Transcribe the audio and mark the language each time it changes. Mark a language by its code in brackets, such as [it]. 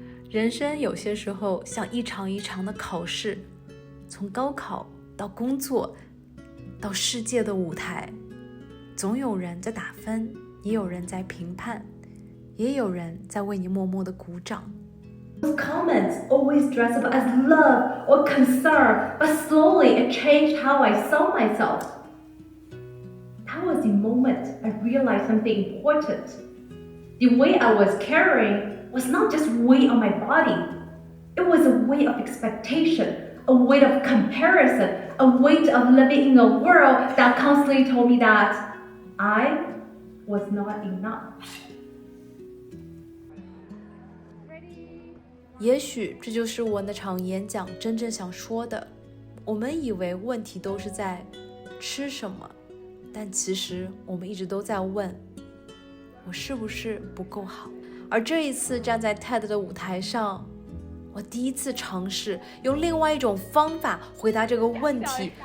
[zh] 人生有些时候像一场一场的考试，从高考到工作到世界的舞台，总有人在打分，也有人在评判，也有人在为你默默的鼓掌。 [en] Those comments always dress up as love or concern, but slowly it changed how I saw myself. That was the moment I realized something important. The weight I was carrying was not just weight on my body. It was a weight of expectation, a weight of comparison, a weight of living in a world that constantly told me that I was not enough. [zh] 也许这就是我那场演讲真正想说的。我们以为问题都是在吃什么，但其实我们一直都在问，我是不是不够好？而这一次站在 TED 的舞台上，我第一次尝试用另外一种方法回答这个问题。